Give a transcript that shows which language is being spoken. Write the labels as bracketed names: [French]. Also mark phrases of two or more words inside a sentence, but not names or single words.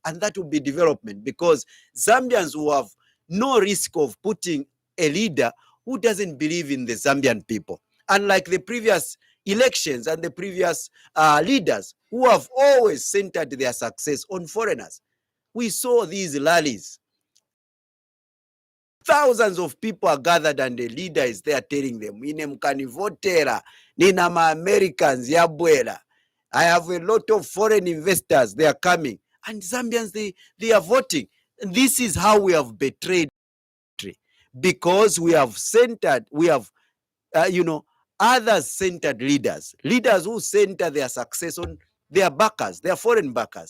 [English] And that will be development, because Zambians will have no risk of putting a leader who doesn't believe in the Zambian people. Unlike the previous elections and the previous leaders who have always centered their success on foreigners. We saw these rallies. Thousands of people are gathered and the leader is there telling them, [Nyanja] "Ine mkanivotera, nina ma Americans yabwera. [English] I have a lot of foreign investors, they are coming." And Zambians, they are voting. And this is how we have betrayed the country, because we have centered, we have, others-centered leaders who center their success on their backers, their foreign backers.